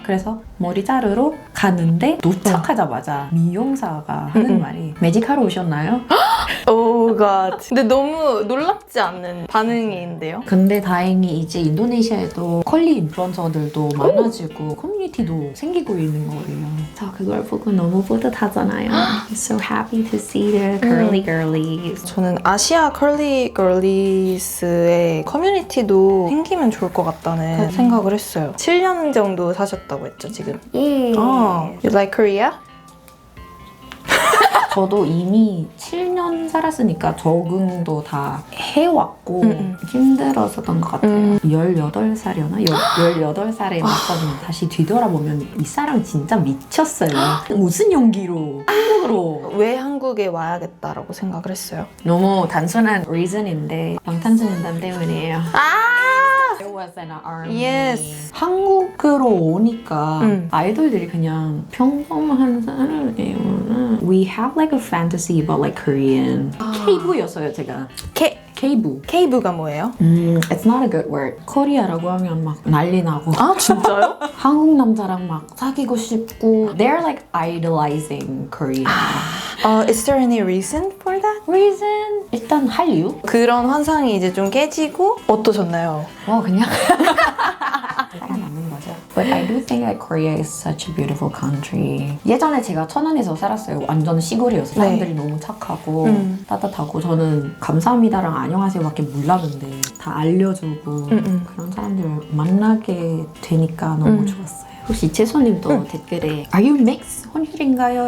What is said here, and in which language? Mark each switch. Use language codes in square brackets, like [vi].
[ko] 그래서 머리 자르러 갔는데 도착하자마자 미용사가 하는 말이 매직하러 오셨나요? 오 갓. 근데 너무 놀랍지 않는 반응인데요? 근데 다행히 이제 인도네시아에도 컬리 인플루언서들도 많아지고 커뮤니티도 생기고 있는 거예요. 저 그걸 보고 너무 뿌듯하잖아요. [en] So happy to see the curly girlies. [ko] 저는 아시아 컬리 걸리스의 커뮤니티도 생기면 좋을 것 같다는 생각을 했어요. 7년 정도 사셨다고 했죠, 지금? 예. [en] You like Korea? [ko] 저도 이미 7년 살았으니까 적응도 다 해왔고 힘들었었던 것 같아요. 18살이었나? 18살에 맞거든요. 다시 뒤돌아보면 이 사람 진짜 미쳤어요. 무슨 용기로 한국으로. 왜 한국에 와야겠다라고 생각을 했어요? 너무 단순한 reason인데 방탄소년단 때문이에요. [en] There was an army. Yes. [ko] 한국으로 오니까 아이돌들이 그냥 평범한 사람이에요. [en] We have like a fantasy about like Korean. [ko] K부였어요 제가. K부. K부가 뭐예요? [en] It's not a good word. [ko] 코리아라고 하면 막 난리 나고. 아, 진짜요? 한국 남자랑 막 사귀고 싶고. [en] They're like idolizing Korea. Is there any reason for that? [ko] Reason? 일단 한류. 그런 환상이 이제 좀 깨지고 어떠셨나요? 그냥 살아남는 거죠. [en] But I do think that Korea is such a beautiful country. [ko] 예전에 제가 천안에서 살았어요. 완전 시골이어서 사람들이 너무 착하고 따뜻하고 저는 감사합니다랑 안녕하세요밖에 몰랐는데 다 알려주고 그런 사람들을 만나게 되니까 너무 좋았어요. 혹시 채소님도 댓글에 [en] Are you mixed? [ko] 혼혈인가요?